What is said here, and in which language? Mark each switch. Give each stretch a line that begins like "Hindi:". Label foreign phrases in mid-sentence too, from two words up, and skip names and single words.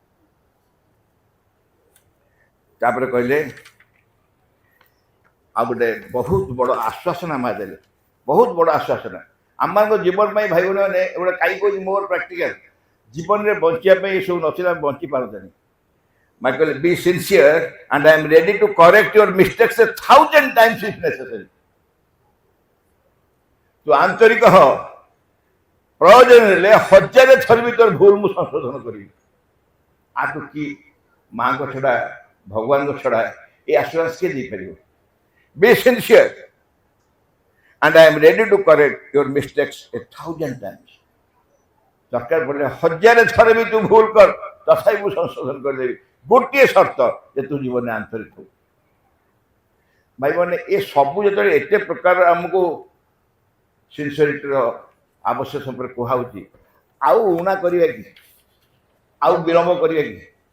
Odia: ତାପରେ କହିଲେ ଆଉ ଗୋଟେ ବହୁତ ବଡ଼ ଆଶ୍ୱାସନା ମା ଦେଲେ ବହୁତ ବଡ଼ ଆଶ୍ୱାସନା ଆମମାନଙ୍କ ଜୀବନ ପାଇଁ ଭାଇ ଭଉଣୀମାନେ ଗୋଟେ କାହିଁ କହୁଛି ମୋର ପ୍ରାକ୍ଟିକାଲ ଜୀବନରେ ବଞ୍ଚିବା ପାଇଁ ଏସବୁ ନଥିଲେ ଆମେ ବଞ୍ଚି ପାରନ୍ତାନି ମା କହିଲେ
English: be sincere and I am ready to correct your mistakes 1000 times if necessary
Odia: ତୁ ଆନ୍ତରିକ ହ ପ୍ରୟୋଜନ ହେଲେ 1000 ଥର ବି ତୋର ଭୁଲ ମୁଁ ସଂଶୋଧନ କରିବି ଆଠୁ କି ମାଙ୍କ ଛଡ଼ା ଭଗବାନଙ୍କ ଛଡ଼ା ଏ ଆଶ୍ୱାସ କିଏ ଦେଇପାରିବ
English: be sincere and I am ready to correct your mistakes 1000 times
Odia: ଦରକାର ପଡ଼ିଲେ 1000 ଥର ବି ତୁ ଭୁଲ କର ତଥାପି ମୁଁ ସଂଶୋଧନ କରିଦେବି ଗୋଟିଏ ସର୍ତ୍ତ ଯେ ତୁ ଜୀବନରେ ଆନ୍ତରିକ ହଉ ଭାଇମାନେ ଏ ସବୁ ଯେତେବେଳେ ଏତେ ପ୍ରକାର ଆମକୁ ସିନସିୟରିଟିର ଆବଶ୍ୟକ ସମ୍ପର୍କ କୁହାହେଉଛି ଆଉ ଉଣା କରିବା କି ଆଉ ବିଳମ୍ବ କରିବା କି